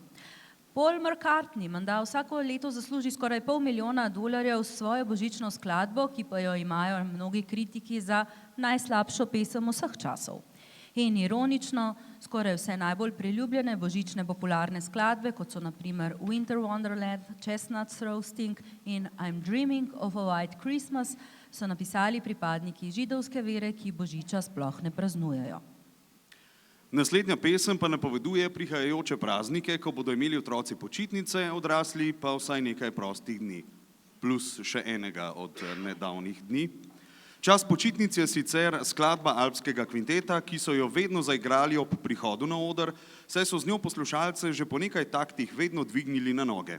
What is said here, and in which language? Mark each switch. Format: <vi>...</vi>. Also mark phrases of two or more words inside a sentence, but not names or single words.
<sl>Paul McCartney menda vsako leto zasluži skoraj $500 milijona s svojo božično skladbo, ki pa jo imajo mnogi kritiki za najslabšo pesem vseh časov. In ironično, skoraj vse najbolj priljubljene božične popularne skladbe, kot so na primer Winter Wonderland, Chestnuts Roasting in I'm Dreaming of a White Christmas, so napisali pripadniki židovske vere, ki božiča sploh ne praznujejo. Naslednja pesem pa napoveduje prihajajoče praznike, ko bodo imeli otroci počitnice, odrasli pa vsaj nekaj prostih dni, plus še enega od nedavnih dni. Čas počitnic je sicer skladba Alpskega kvinteta, ki so jo vedno zaigrali ob prihodu na oder, saj so z njo poslušalce že po nekaj taktih vedno dvignili na noge.</sl>